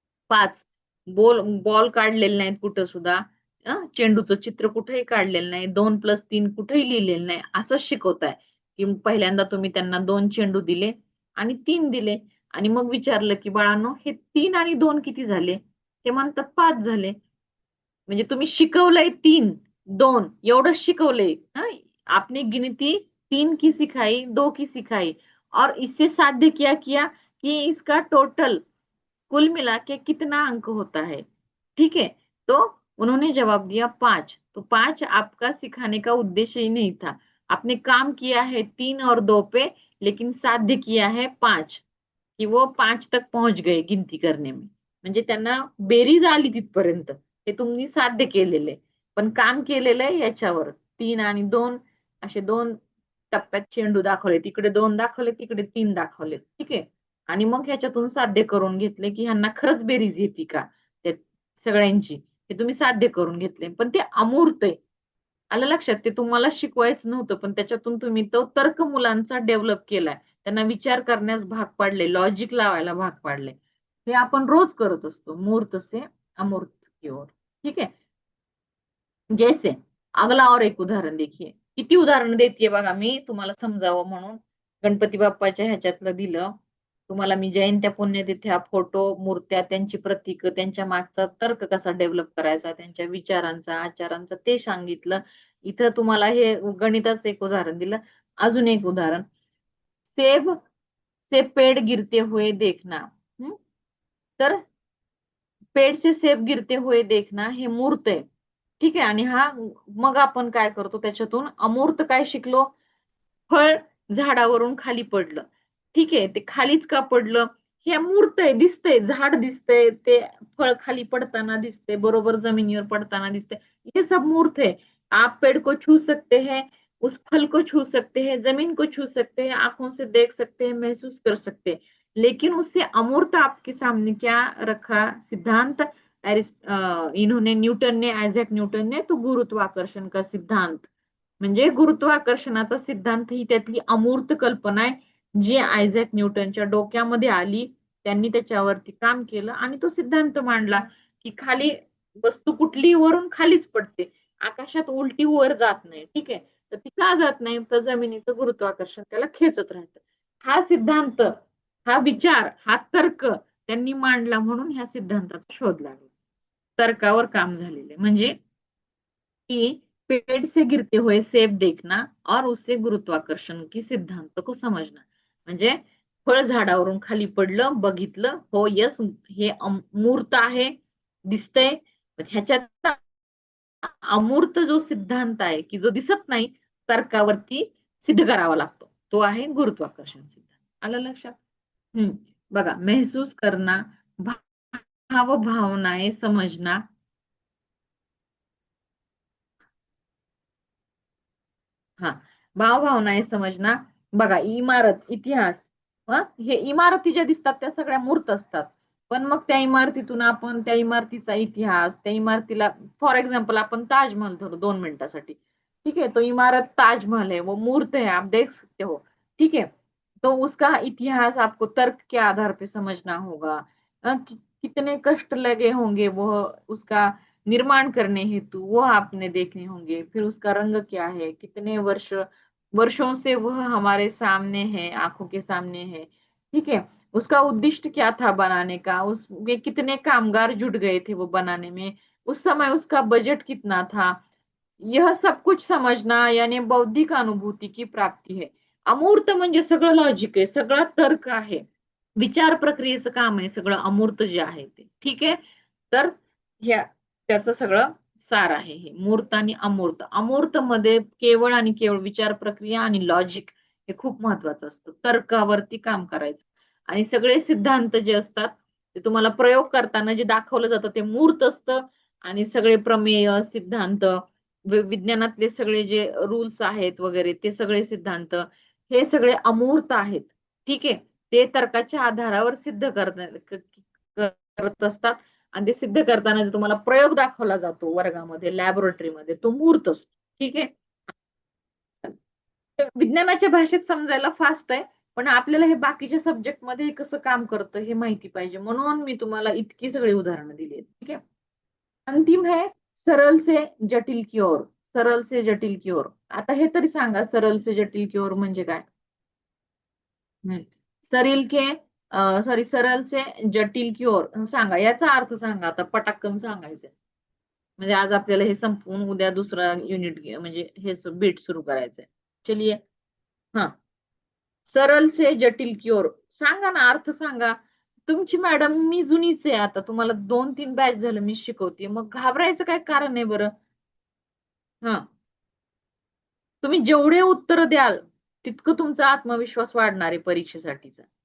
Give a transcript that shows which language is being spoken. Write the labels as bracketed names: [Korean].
[Marathi] 5 ball काढलेले नाहीत कुठं सुद्धा, चेंडूचं चित्र कुठेही काढलेलं नाही, 2+3 कुठेही लिहिलेलं नाही, असंच शिकवताय. की पहिल्यांदा तुम्ही त्यांना 2 चेंडू दिले आणि 3 दिले, आणि मग विचारलं की बाळांनो हे 3 आणि 2 किती झाले, ते म्हणतात 5 झाले. म्हणजे तुम्ही शिकवलंय 3, 2 एवढंच शिकवलंय. [Hindi] आपने गिनती 3 की सिखाई, 2 की सिखाई, और इससे साध्य क्या किया कि इसका टोटल कुल मिला के कितना अंक होता है। ठीक है, तो उन्होंने जवाब दिया 5। तो 5 आपका सिखाने का उद्देश्य ही नहीं था, आपने काम किया है 3 और 2 पे, लेकिन साध्य किया है 5, कि वो 5 तक पहुंच गए गिनती करने में. [Marathi] म्हणजे त्यांना बेरीज आली तिथपर्यंत, हे तुम्ही साध्य केलेले, पण काम केलेलं आहे याच्यावर. 3 आणि 2 असे 2 टप्प्यात चेंडू दाखवले, तिकडे 2 दाखवले, तिकडे 3 दाखवले. ठीक आहे, आणि मग ह्याच्यातून साध्य करून घेतले की ह्यांना खरंच बेरीज येते का त्या सगळ्यांची, हे तुम्ही साध्य करून घेतले, पण ते अमूर्त आहे. आलं लक्षात? ते तुम्हाला शिकवायचं नव्हतं, पण त्याच्यातून तुम्ही तो तर्क मुलांचा डेव्हलप केलाय. त्यांना विचार करण्यास भाग पाडले, लॉजिक लावायला भाग पाडले. हे आपण रोज करत असतो. [Hindi] मूर्त से अमूर्त की ओर. ठीक है? जैसे अगला और एक उदाहरण देखिए. [Marathi] किती उदाहरण देते बघा मी तुम्हाला समजावं म्हणून. गणपती बाप्पाच्या ह्याच्यातलं दिलं. तुम्हाला मी जयंत्या पुण्यतिथ्या, फोटो, मूर्त्या, त्यांची प्रतीक, त्यांच्या मागचा तर्क कसा डेव्हलप करायचा, त्यांच्या विचारांचा, आचारांचा ते सांगितलं. इथं तुम्हाला हे गणिताचं एक उदाहरण दिलं. अजून एक उदाहरण. [Hindi] सेब से पेड़ गिरते हुए देखना. [Marathi] तर [Hindi] पेड़ से सेब गिरते हुए देखना [Marathi] हे मूर्त आहे. ठीक आहे. आणि हा मग आपण काय करतो त्याच्यातून अमूर्त काय शिकलो? फळ झाडावरून खाली पडलं. ठीक आहे. ते खालीच का पडलं? हे मूर्त आहे, दिसतंय, झाड दिसतंय, ते फळ खाली पडताना दिसते, बरोबर जमिनीवर पडताना दिसते. [Hindi] ये सब मूर्त है. आप पेड़ को छू सकते हैं, उस फल को छू सकते हैं, जमीन को छू सकते हैं, आंखों से देख सकते हैं, महसूस कर सकते हैं. लेकिन उससे अमूर्त आपके सामने क्या रखा सिद्धांत? इन्होंने न्यूटन ने, आयझॅक न्यूटन ने, तो गुरुत्वाकर्षण का सिद्धांत. [Marathi] म्हणजे गुरुत्वाकर्षणाचा सिद्धांत ही त्यातली अमूर्त कल्पना आहे, जी आयझॅक न्यूटनच्या डोक्यामध्ये आली. त्यांनी त्याच्यावरती काम केलं आणि तो सिद्धांत मांडला की खाली वस्तू कुठली वरून खालीच पडते, आकाशात उलटी वर जात नाही. ठीक आहे. तर ती का जात नाही? तर जमिनीचं गुरुत्वाकर्षण त्याला खेचत राहतं. हा सिद्धांत, हा विचार, हा तर्क त्यांनी मांडला म्हणून ह्या सिद्धांताचा शोध लागला. तर्कावर काम झालेले म्हणजे [Hindi] कि पेड़ से गिरते हुए सेब देखना और उससे गुरुत्वाकर्षण की सिद्धांत को समजना. [Marathi] म्हणजे फळ झाडावरून खाली पडलं, बघितलं, हो यस हे मूर्त आहे, दिसतंय. ह्याच्यात अमूर्त जो सिद्धांत आहे की जो दिसत नाही, तर्कावरती सिद्ध करावा लागतो, तो आहे गुरुत्वाकर्षण सिद्धांत. आलं लक्षात? [Hindi] बघा, महसूस करना, भाव भावनाएं समजना. हा, भावभावना समजना. [Marathi] बघा, इमारत, इतिहास, हे इमारती ज्या दिसतात त्या सगळ्या मूर्त असतात. पण मग त्या इमारतीतून आपण त्या इमारतीचा इतिहास, त्या इमारतीला, फॉर एक्झाम्पल आपण ताजमहल धरू 2 मिनिटासाठी. [Hindi] ठीक है? तो इमारत ताजमहल है, वो मूर्त है, आप देख सकते हो. ठीक है? तो उसका इतिहास आपको तर्क के आधार पे समझना होगा. कितने कष्ट लगे होंगे वो उसका निर्माण करने हेतु, वो आपने देखने होंगे. फिर उसका रंग क्या है, कितने वर्षों से वह हमारे सामने है, आंखों के सामने है. ठीक है? उसका उद्दिष्ट क्या था बनाने का, उसमें कितने कामगार जुट गए थे वो बनाने में, उस समय उसका बजट कितना था. यह सब कुछ समजना यानी बौद्धिक अनुभूती की प्राप्ती है. [Marathi] अमूर्त म्हणजे सगळं लॉजिक आहे, सगळा तर्क आहे, विचार प्रक्रियेचं काम आहे सगळं अमूर्त जे आहे ते. ठीक आहे. तर ह्या त्याचं सगळं सार आहे हे मूर्त आणि अमूर्त. अमूर्त मध्ये केवळ आणि केवळ विचार प्रक्रिया आणि लॉजिक हे खूप महत्वाचं असतं. तर्कावरती काम करायचं. आणि सगळे सिद्धांत जे असतात ते तुम्हाला प्रयोग करताना जे दाखवलं जातं ते मूर्त असतं. आणि सगळे प्रमेय, सिद्धांत, विज्ञानातले सगळे जे रूल्स आहेत वगैरे ते सगळे सिद्धांत हे सगळे अमूर्त आहेत. ठीक आहे. ते तर्काच्या आधारावर सिद्ध करत असतात. आणि ते सिद्ध करताना तुम्हाला प्रयोग दाखवला जातो वर्गामध्ये, लॅबोरेटरीमध्ये, तो मूर्त असतो. ठीक आहे. विज्ञानाच्या भाषेत समजायला फास्ट आहे, पण आपल्याला हे बाकीच्या सब्जेक्ट मध्ये कसं काम करतं हे माहिती पाहिजे, म्हणून मी तुम्हाला इतकी सगळी उदाहरणं दिली आहेत. ठीक आहे. [Hindi] अंतिम है सरल से जटिल की ओर. [Marathi] सरल से जटिल की ओर. आता हे तरी सांगा, सरल से जटिल की ओर म्हणजे काय? सरील के सॉरी सरल से जटिल की ओर सांगा, याचा अर्थ सांगा आता, पटाकन सांगायचं. म्हणजे आज आपल्याला हे संपवून उद्या दुसरा युनिट म्हणजे हे बीट सुरू करायचंय. [Hindi] चलिए. [Marathi] हा, सरल से जटिल की ओर सांगा ना, अर्थ सांगा. तुमची मॅडम मी जुनीच आहे, आता तुम्हाला 2-3 बॅच झालं मी शिकवते, मग घाबरायचं काय कारण आहे बरं? हा, तुम्ही जेवढे उत्तर द्याल तितकं तुमचा आत्मविश्वास वाढणार आहे परीक्षेसाठीचा.